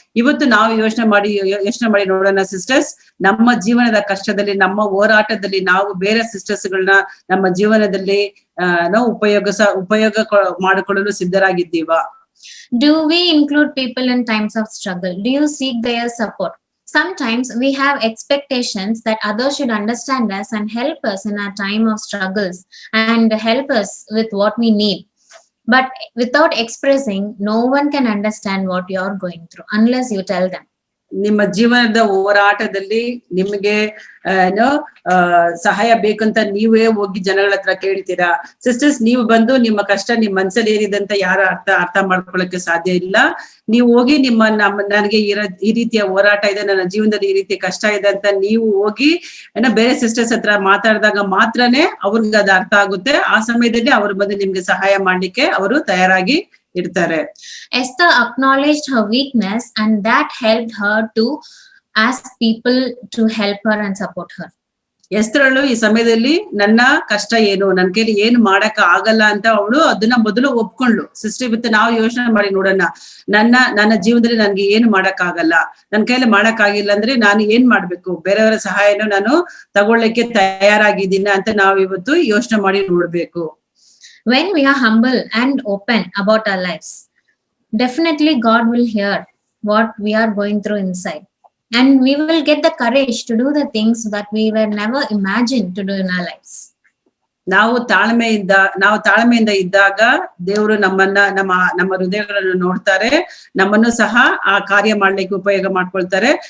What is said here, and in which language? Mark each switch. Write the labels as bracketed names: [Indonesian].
[Kannada] ಇವತ್ತು ನಾವು ಯೋಚನೆ ಮಾಡಿ ನೋಡೋಣ ಸಿಸ್ಟರ್ಸ್, ನಮ್ಮ ಜೀವನದ ಕಷ್ಟದಲ್ಲಿ, ನಮ್ಮ ಹೋರಾಟದಲ್ಲಿ ನಾವು ಬೇರೆ ಸಿಸ್ಟರ್ಸ್ ಗಳನ್ನ ನಮ್ಮ ಜೀವನದಲ್ಲಿ ನಾವು ಉಪಯೋಗ ಮಾಡಿಕೊಳ್ಳಲು ಸಿದ್ಧರಾಗಿದ್ದೀವ. [English] Do we include people in times of struggle? Do you seek their support? Sometimes we have expectations that others should understand us and help us in our time of struggles and help us with what we need. But without expressing, no one can understand what you're going through unless you tell them. [Kannada] ನಿಮ್ಮ ಜೀವನದ ಹೋರಾಟದಲ್ಲಿ ನಿಮ್ಗೆ ಏನೋ ಸಹಾಯ ಬೇಕಂತ ನೀವೇ ಹೋಗಿ ಜನಗಳ ಹತ್ರ ಕೇಳ್ತೀರಾ. ಸಿಸ್ಟರ್ಸ್, ನೀವು ಬಂದು ನಿಮ್ಮ ಕಷ್ಟ ನಿಮ್ ಮನ್ಸಲ್ಲಿ ಏನಿದೆ ಅಂತ ಯಾರು ಅರ್ಥ ಮಾಡ್ಕೊಳಕ್ಕೆ ಸಾಧ್ಯ ಇಲ್ಲ. ನೀವು ಹೋಗಿ ನನಗೆ ಈ ರೀತಿಯ ಹೋರಾಟ ಇದೆ, ನನ್ನ ಜೀವನದಲ್ಲಿ ಈ ರೀತಿ ಕಷ್ಟ ಇದೆ ಅಂತ ನೀವು ಹೋಗಿ ಬೇರೆ ಸಿಸ್ಟರ್ಸ್ ಹತ್ರ ಮಾತಾಡಿದಾಗ ಮಾತ್ರನೇ ಅವ್ರಿಗೆ ಅದು ಅರ್ಥ ಆಗುತ್ತೆ. ಆ ಸಮಯದಲ್ಲಿ ಅವ್ರು ಬಂದು ನಿಮ್ಗೆ ಸಹಾಯ ಮಾಡ್ಲಿಕ್ಕೆ ಅವರು ತಯಾರಾಗಿ ಇರ್ತಾರೆ. [English] Esther acknowledged her weakness and that helped her to ask people to help her and support her. [Kannada] ಎಸ್ತರಳು ಈ ಸಮಯದಲ್ಲಿ ನನ್ನ ಕಷ್ಟ ಏನು, ನನ್ ಕೈಲಿ ಏನು ಮಾಡಕ್ ಆಗಲ್ಲ ಅಂತ ಅವಳು ಅದನ್ನ ಮೊದಲು ಒಪ್ಕೊಂಡ್ಲು. ಸಿಸ್ಟರ್, ಇವತ್ತು ನಾವು ಯೋಚನೆ ಮಾಡಿ ನೋಡೋಣ, ನನ್ನ ಜೀವನದಲ್ಲಿ ನನ್ಗೆ ಏನು ಮಾಡಕ್ ಆಗಲ್ಲ, ನನ್ ಕೈಲಿ ಮಾಡಕ್ ಆಗಿಲ್ಲ ಅಂದ್ರೆ ನಾನು ಏನ್ ಮಾಡ್ಬೇಕು, ಬೇರೆಯವರ ಸಹಾಯನ ನಾನು ತಗೊಳ್ಳಿಕ್ಕೆ ತಯಾರಾಗಿದ್ದೀನ ಅಂತ ನಾವು ಇವತ್ತು ಯೋಚನೆ ಮಾಡಿ ನೋಡ್ಬೇಕು. [English] When we are humble and open about our lives, definitely God will hear what we are going through inside. And we will get the courage to do the things that we were never imagined to do in our lives. [Kannada] ನಾವು ತಾಳ್ಮೆಯಿಂದ ಇದ್ದಾಗ ದೇವರು ನಮ್ಮ ಹೃದಯಗಳನ್ನು ನೋಡ್ತಾರೆ, ನಮ್ಮನ್ನು ಸಹ ಆ ಕಾರ್ಯ ಮಾಡ್ಲಿಕ್ಕೆ ಉಪಯೋಗ ಮಾಡ್ಕೊಳ್ತಾರೆ.